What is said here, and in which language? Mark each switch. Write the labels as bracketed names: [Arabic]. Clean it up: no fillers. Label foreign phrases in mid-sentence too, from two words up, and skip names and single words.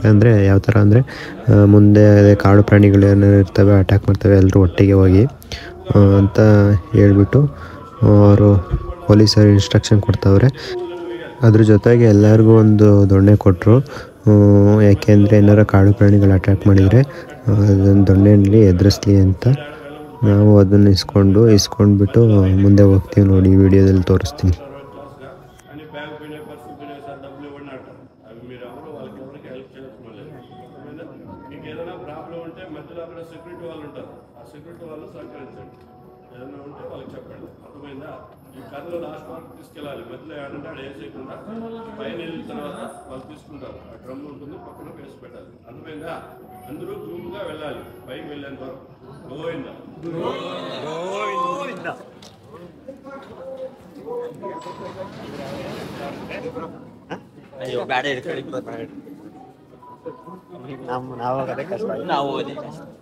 [Kannada] ಅಂದರೆ ಯಾವ ಥರ ಅಂದರೆ ಮುಂದೆ ಕಾಡು ಪ್ರಾಣಿಗಳು ಏನೇನು ಇರ್ತವೆ ಅಟ್ಯಾಕ್ ಮಾಡ್ತವೆ ಎಲ್ಲರೂ ಒಟ್ಟಿಗೆ ಹೋಗಿ ಅಂತ ಹೇಳ್ಬಿಟ್ಟು ಅವರು ಪೊಲೀಸರು ಇನ್ಸ್ಟ್ರಕ್ಷನ್ ಕೊಡ್ತಾವ್ರೆ. ಅದ್ರ ಜೊತೆಗೆ ಎಲ್ಲರಿಗೂ ಒಂದು ದೊಣ್ಣೆ ಕೊಟ್ಟರು. ಯಾಕೆಂದರೆ ಏನಾರ ಕಾಡು ಪ್ರಾಣಿಗಳು ಅಟ್ಯಾಕ್ ಮಾಡಿದರೆ ಅದನ್ನು ದೊಣ್ಣೆಯಲ್ಲಿ ಎದುರಿಸ್ಲಿ ಅಂತ. ನಾವು ಅದನ್ನು ಇಸ್ಕೊಂಡ್ಬಿಟ್ಟು ಮುಂದೆ ಹೋಗ್ತೀವಿ. ನೋಡಿ ವಿಡಿಯೋದಲ್ಲಿ ತೋರಿಸ್ತೀನಿ. [Telugu] సెక్యూరిటీ వాళ్ళు సహకరించండి. ఏదైనా ఉంటే వాళ్ళకి చెప్పండి. అర్థమైందా? ఈ కథలో లాస్ట్ వరకు తీసుకెళ్ళాలి. మధ్యలో ఏడంటే ఆడ వేసేయకుండా పైన వెళ్ళిన తర్వాత వాళ్ళు తీసుకుంటారు. ఆ డ్రమ్ ఉంటుంది, పక్కన వేసి పెట్టాలి. అర్థమైందా? అందరూ గ్రూప్గా వెళ్ళాలి. పైకి వెళ్ళేంత వరకు గోవిందా గోవిందా. [Kannada] ಅಯ್ಯೋ ಬ್ಯಾಡ ಹಿಡ್ಕೊಳ್ಳಿ. ನಾವು ಹೋಗೋದೇ ಕಷ್ಟ. ನಾವು ಹೋಗೋದೇ ಕಷ್ಟ.